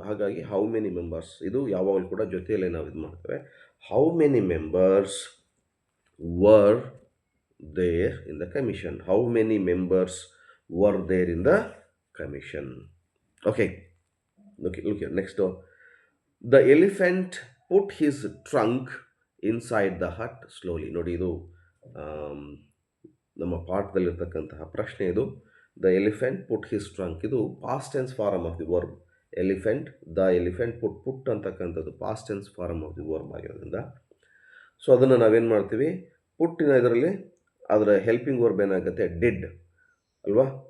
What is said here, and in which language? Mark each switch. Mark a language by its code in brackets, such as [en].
[kn] ಹಾಗಾಗಿ how many members ಇದು ಯಾವಾಗಲೂ ಕೂಡ ಜೊತೆಯಲ್ಲೇ ನಾವು ಇದು ಮಾಡ್ತೇವೆ. [en] How many members were there in the commission? How many members were there in the commission? Okay, look here. Next door, the elephant put his trunk inside the hut slowly. [kn] ನೋಡಿ, ಇದು ನಮ್ಮ ಪಾಠದಲ್ಲಿರ್ತಕ್ಕಂತಹ ಪ್ರಶ್ನೆ ಇದು. [en] The elephant put his trunk, ಇದು past tense form of the verb. [kn] Elephant, the elephant ಪುಟ್ ಅಂತಕ್ಕಂಥದ್ದು past tense form of the verb ಆಗಿರೋದ್ರಿಂದ so ಅದನ್ನು ನಾವೇನು ಮಾಡ್ತೀವಿ, ಪುಟ್ಟಿನ ಇದರಲ್ಲಿ ಅದರ ಹೆಲ್ಪಿಂಗ್ ವರ್ಬ್ ಏನಾಗುತ್ತೆ, ಡಿಡ್ ಅಲ್ವಾ?